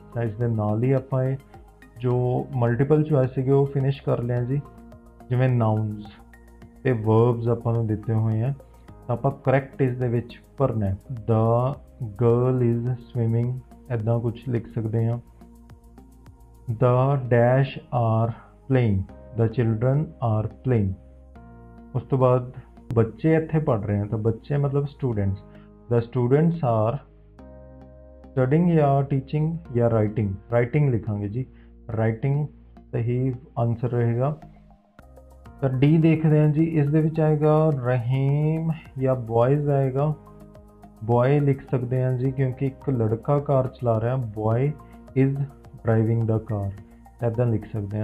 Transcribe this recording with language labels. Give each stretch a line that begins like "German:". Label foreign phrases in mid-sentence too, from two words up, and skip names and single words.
Punjabi: ਤਾਂ ਇਸ ਦੇ ਨਾਲ ਹੀ ਆਪਾਂ ਇਹ ਜੋ
English: multiple choice
Punjabi: ਸੀਗੇ ਉਹ ਫਿਨਿਸ਼ ਕਰ ਲਿਆ ਜੀ। ਜਿਵੇਂ ਨਾਊਨਸ ਤੇ ਵਰਬਸ ਆਪਾਂ ਨੂੰ ਦਿੱਤੇ ਹੋਏ ਆ, ਤਾਂ ਆਪਾਂ ਕਰੈਕਟ ਇਸ ਦੇ ਵਿੱਚ ਭਰਨਾ।
English: the girl is swimming,
Punjabi: ਇੱਦਾਂ ਕੁਛ ਲਿਖ ਸਕਦੇ ਹਾਂ।
English: The dash are playing, the children are playing।
Punjabi: ਉਸ ਤੋਂ ਬਾਅਦ ਬੱਚੇ ਇੱਥੇ ਪੜ੍ਹ ਰਹੇ ਹਨ, ਤਾਂ ਬੱਚੇ ਮਤਲਬ ਸਟੂਡੈਂਟਸ।
English: The students are studying ਜਾਂ teaching ਜਾਂ writing, writing
Punjabi: ਲਿਖਾਂਗੇ ਜੀ,
English: writing
Punjabi: ਸਹੀ ਆਨਸਰ ਰਹੇਗਾ। ਤਾਂ ਡੀ ਦੇਖਦੇ ਹਾਂ ਜੀ, ਇਸ ਦੇ ਵਿੱਚ ਆਏਗਾ ਰਹੀਮ ਜਾਂ ਬॉयਜ਼ ਆਏਗਾ। ਬॉय ਲਿਖ ਸਕਦੇ ਹਾਂ ਜੀ ਕਿਉਂਕਿ ਇੱਕ ਲੜਕਾ ਕਾਰ ਚਲਾ ਰਿਹਾ,
English: boy is driving the car,
Punjabi: ਇੱਦਾਂ ਲਿਖ ਸਕਦੇ ਹਾਂ।